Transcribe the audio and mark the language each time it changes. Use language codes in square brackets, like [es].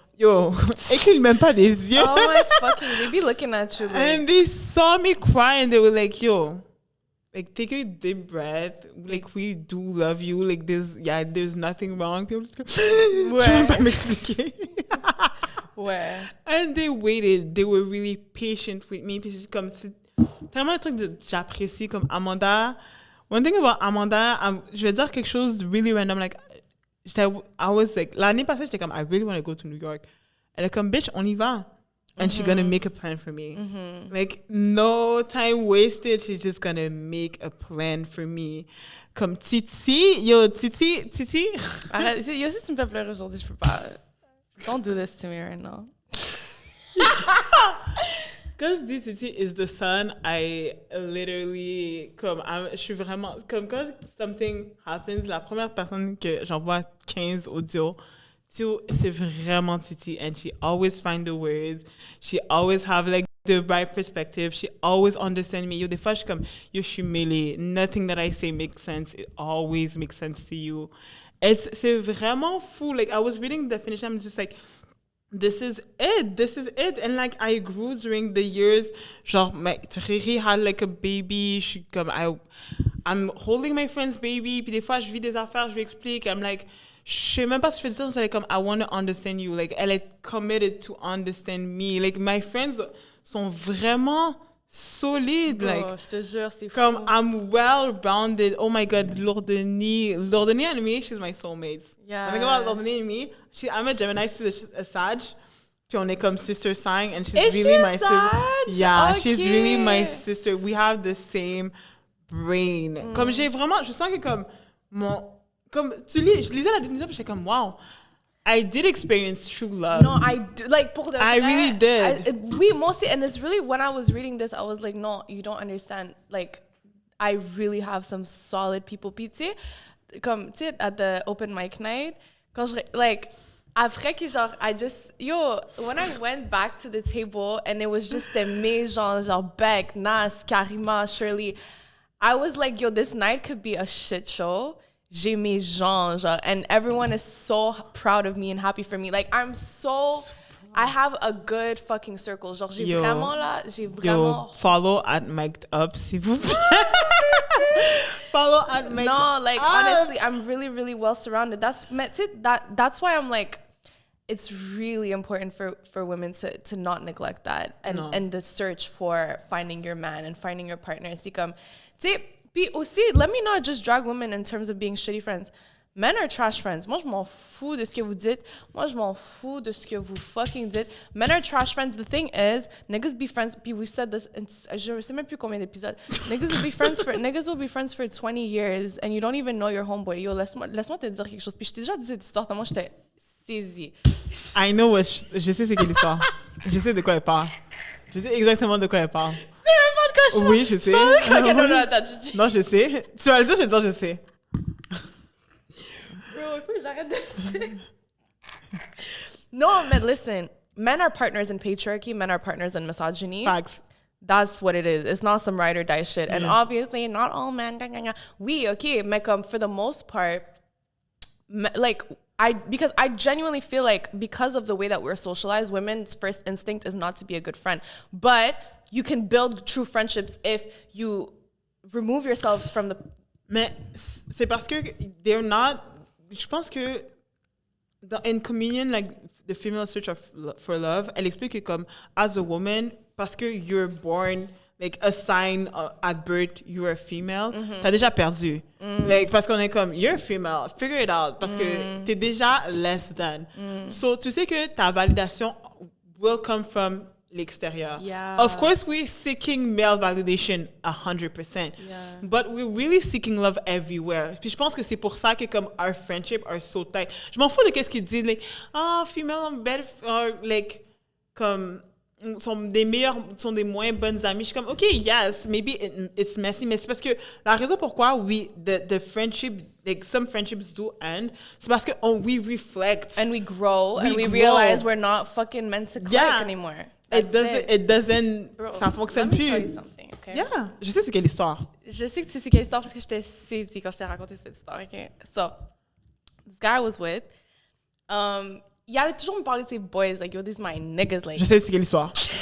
[fr] Yo, il cligne même pas des yeux. [en] Oh my fucking, they be looking at you like. And they saw me cry and they were like, yo, like, take a deep breath. Like, we do love you. Like, there's nothing wrong. [fr] People, je vais même pas m'expliquer. Ouais. [en] And they waited. They were really patient with me. [fr] Puis comme c'est tellement de trucs que j'apprécie, comme Amanda. [en] One thing about Amanda, [fr] je vais dire quelque chose de [en] really random. Like, I was like, [fr] l'année passée, j'étais comme, [en] I really want to go to New York. [fr] Elle est comme, [en] bitch, [fr] on y va. [en] And she's gonna make a plan for me. Mm-hmm. Like, no time wasted. She's just gonna make a plan for me. [fr] Comme Titi. Arrête, yo, si tu me fais pleurer aujourd'hui, je peux pas. [en] Don't do this to me right now. [fr] Quand je dis [en] Titi is the sun, I literally, [fr] je suis vraiment, comme quand [en] something happens, [fr] la première personne que j'envoie 15 audios, c'est vraiment Titi, [en] and she always find the words, she always have like the right perspective, she always understands me. [fr] Yo, des fois, je suis comme, yo, je suis mêlée, [en] nothing that I say makes sense, it always makes sense to you. [fr] C'est vraiment fou. [en] Like, I was reading the definition, I'm just like, this is it. And like, I grew during the years. [fr] Genre, [en] Riri had like a baby. I'm holding my friend's baby. [fr] Puis des fois, je vis des affaires, je lui explique. [en] I'm like, [fr] je sais même pas si je fais ça. C'est comme, [en] I want to understand you. Like, [fr] elle est [en] committed to understand me. Like, my friends [fr] sont vraiment solide. [en] Bro, like, [fr] je te jure, c'est fou. Comme, [en] I'm well-rounded. Oh my God, Lourdeni and me, she's my soulmate. Yeah. When I think about Lourdeni and me, I'm a Gemini, she's a Sag. [fr] Puis on est comme [en] sister sign, and she's Is really she my Sag? sister. Yeah, Okay. she's really my sister. We have the same brain. [fr] Comme j'ai vraiment, je sens que comme je lisais la définition, puis j'étais comme, [en] wow. I did experience true love. No, I do. Like, [fr] pour de vrai, [en] I really did. [fr] Oui, moi aussi. [en] And it's really, when I was reading this, I was like, no, you don't understand. Like, I really have some solid people. [fr] Puis, tu sais, comme, tu sais, [en] at the open mic night, [fr] quand je, [en] like, [fr] après que genre, [en] when I went back to the table and it was just [fr] mes genre [en] Beck, Nas, Karima, Shirley, I was like, this night could be a shit show. [fr] J'ai mes gens, genre, [en] and everyone is so proud of me and happy for me. Like, I have a good fucking circle. [fr] Genre, j'ai vraiment... [en] follow at mic'd up, [fr] s'il vous plaît. [en] Follow at mic'd up. No, like, honestly, I'm really, really well surrounded. That's why I'm like, it's really important for women to not neglect that and the search for finding your man and finding your partner. [fr] C'est comme, tu sais, puis aussi, [en] let me not just drag women in terms of being shitty friends. Men are trash friends. [fr] Moi, je m'en fous de ce que vous dites. Moi, je m'en fous de ce que vous fucking dites. [en] Men are trash friends. The thing is, niggas be friends. [fr] Puis [en] we said this, [fr] je sais même plus combien d'épisodes. [en] Niggas will be friends for 20 years and you don't even know your homeboy. [fr] Yo, laisse-moi te dire quelque chose. Puis je t'ai déjà dit cette histoire, tellement j'étais saisie. [en] I know what [fr] je sais c'est quelle histoire. Je sais de quoi elle parle. Je sais exactement de quoi elle parle. C'est même pas de quoi je parle. Oui, je sais. Non, je sais. Tu vas le dire, je vais dire, je sais. Bro, il faut que j'arrête de dire. [en] No, but listen. Men are partners in patriarchy. Men are partners in misogyny. Facts. That's what it is. It's not some ride or die shit. And obviously, not all men. Okay, [fr] mais [en] for the most part, like, because I genuinely feel like because of the way that we're socialized, women's first instinct is not to be a good friend. But you can build true friendships if you remove yourselves from the... [fr] Mais c'est parce que [en] they're not... [fr] Je pense que [en] in Communion, like the female search for love, [fr] elle explique que comme [en] as a woman, [fr] parce que [en] you're born... like a sign at birth you're a female, [fr] t'as déjà perdu. [en] Like, [fr] parce qu'on est comme, [en] you're a female, figure it out, [fr] parce que t'es déjà [en] less than. [fr] So, tu sais que ta validation [en] will come from [fr] l'extérieur. [en] Yeah. Of course, we're seeking male validation 100%. Yeah. But we're really seeking love everywhere. [fr] Puis je pense que c'est pour ça que comme [en] our friendship are so tight. [fr] Je m'en fous de qu'est-ce qu'ils disent, [en] like, female are better, or like, [fr] comme... sont des moins bonnes amies. Je suis comme, [en] OK, yes, maybe it's messy, [fr] mais c'est parce que la raison pourquoi [en] the friendship, like some friendships do end, [fr] c'est parce que [en] we reflect. And we grow, and we realize we're not fucking meant to click anymore. It doesn't, Bro, [fr] ça fonctionne [en] let me [fr] plus. [en] tell you something, okay? [fr] Yeah, je sais c'est quelle histoire. Je sais que tu sais c'est quelle histoire parce que j'étais saisie quand je t'ai raconté cette histoire, [en] okay? So, this guy I was with, [fr] il allait toujours me parler de ses boys, [en] like, yo, these my niggas, like. [fr] Je sais c'est quelle histoire.